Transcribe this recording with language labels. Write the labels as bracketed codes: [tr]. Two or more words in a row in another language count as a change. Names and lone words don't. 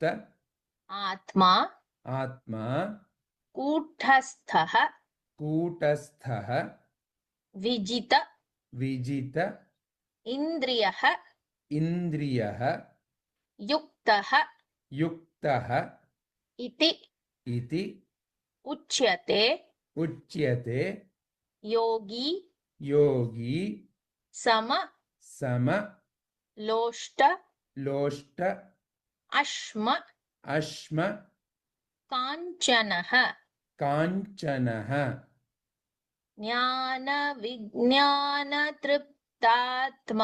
[sa] ಆತ್ಮ ಆತ್ಮ ಕೂಟಸ್ಥಃ ಕೂಟಸ್ಥಃ ವಿಜಿತ ವಿಜಿತ ಇಂದ್ರಿಯಃ ಇಂದ್ರಿಯಃ ಯುಕ್ತಃ ಯುಕ್ತಃ ಇತಿ ಇತಿ ಉಚ್ಯತೆ. ಉಚ್ಯತೆ. ಯೋಗಿ ಯೋಗಿ ಸಮ ಸಮ ಲೋಷ್ಟ ಲೋಷ್ಟ ಅಶ್ಮ ಅಶ್ಮ ಕಾಂಚನಃ ಕಾಂಚನಃ ಜ್ಞಾನ ವಿಜ್ಞಾನ ತೃಪ್ತಾತ್ಮ